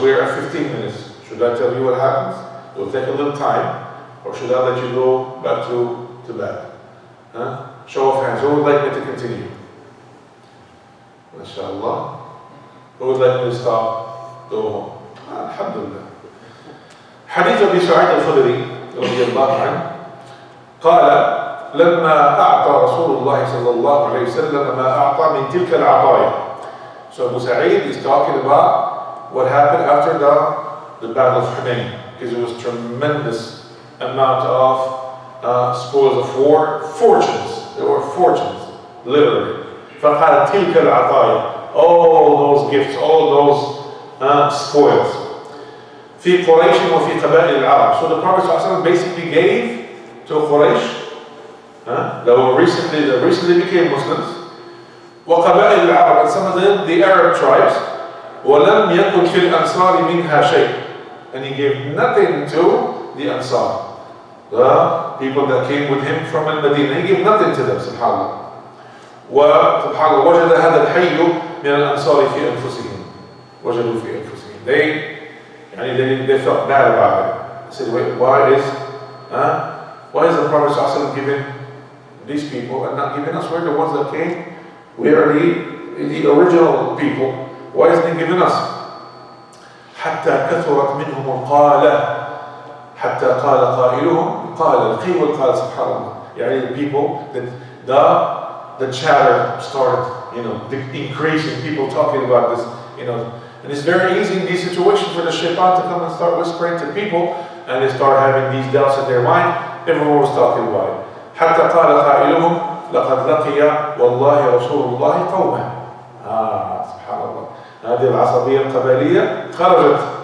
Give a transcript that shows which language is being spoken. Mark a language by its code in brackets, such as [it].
[en] We're at 15 minutes. Should I tell you what happens? It will take a little time. Or should I let you go back to bed? Show of hands. Who would like me to continue? MashaAllah. Who would like me to stop? Go home. Alhamdulillah. [ar] حديث أبي سعيد الخدري رضي الله عنه قال لما أعطى رسول الله صلى الله عليه وسلم ما أعطى من تلك العطايا. [en] So Abu Sa'id is talking about what happened after the Battle of Hunayn, because it was tremendous amount of spoils of war, fortunes. There were fortunes, literally. [ar] فقال تلك العطايا, [en] all those gifts, all those spoils. [ar] في قريش وفي قبائل العرب. [en] So the Prophet ﷺ basically gave to Quraysh, that recently became Muslims, [ar] وقبائل العرب, [en] and some of them, the Arab tribes, [ar] ولم يكن في الأنصار منها شيء, [en] and he gave nothing to the Ansar, the people that came with him from Al-Madinah. He gave nothing to them, subhanallah. [ar] وسبحان الله وجد هذا الحي من الأنصار في أنفسهم. وجدوا في أنفسهم. [en] They felt bad about it. They said, wait, why is the Prophet ﷺ giving these people and not giving us? We're the ones that came. We are the original people. Why isn't he giving us? [ar] حتى كثرت منهم القالة. حتى قال قائلهم قال القيل والقال سبحان الله. [en] The people that the chatter started, increasing. People talking about this, And it's very easy in these situations for the shaitan to come and start whispering to people, and they start having these doubts in their mind. Everyone was talking about it. [ar] حتى قال قائلهم لقد لقي والله رسول الله قومه. سبحان الله. هذه العصبية القبلية خرجت.